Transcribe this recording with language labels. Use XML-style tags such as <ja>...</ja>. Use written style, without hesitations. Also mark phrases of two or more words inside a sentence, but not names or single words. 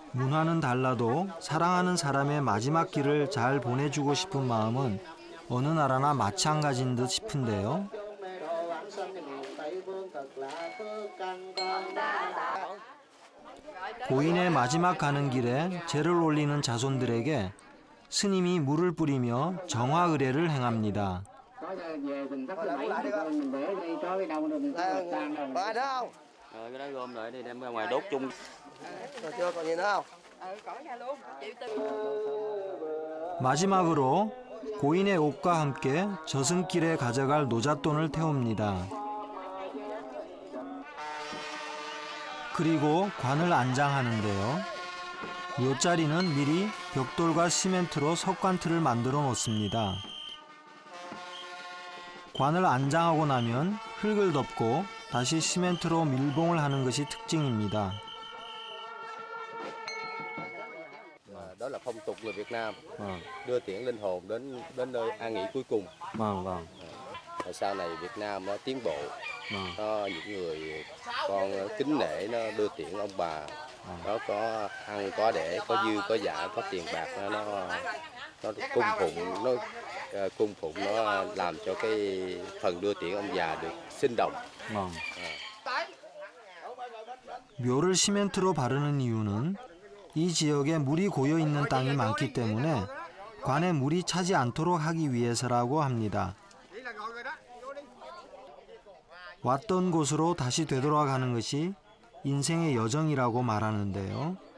<ko>문화는 달라도 사랑하는 사람의 마지막 길을 잘 보내주고 싶은 마음은 어느 나라나 마찬가지인 듯 싶은데요. 고인의 마지막 가는 길에 제를 올리는 자손들에게 스님이 물을 뿌리며 정화 의례를 행합니다.</ko> <vi>Rồi cái đó gom lại đi đem ra ngoài đốt chung. Chưa còn gì nữa không?</vi> <ko>마지막으로 고인의 옷과 함께 저승길에 가져갈 노잣돈을 태웁니다. 그리고 관을 안장하는데요. 묘자리는 미리 벽돌과 시멘트로 석관틀을 만들어 놓습니다. 관을 안장하고 나면 흙을 덮고 다시 시멘트로 밀봉을 하는 것이 특징입니다.</ko> <vi>Đó là phong tục người Việt Nam đưa tiễn linh hồn đến nơi an nghỉ cuối cùng. Rồi sau này Việt Nam nó tiến bộ, nó những người con kính nể nó đưa tiễn ông bà, nó có ăn có để có dư có giả có tiền bạc nó cung phụng nó làm cho cái phần đưa tiễn ông già được sinh động.</vi> <ko>묘를 시멘트로 바르는 이유는 이 지역에 물이 고여 있는 땅이 많기 때문에 관에 물이 차지 않도록 하기 위해서라고 합니다. 왔던 곳으로 다시 되돌아가는 것이 인생의 여정이라고 말하는데요.</ko>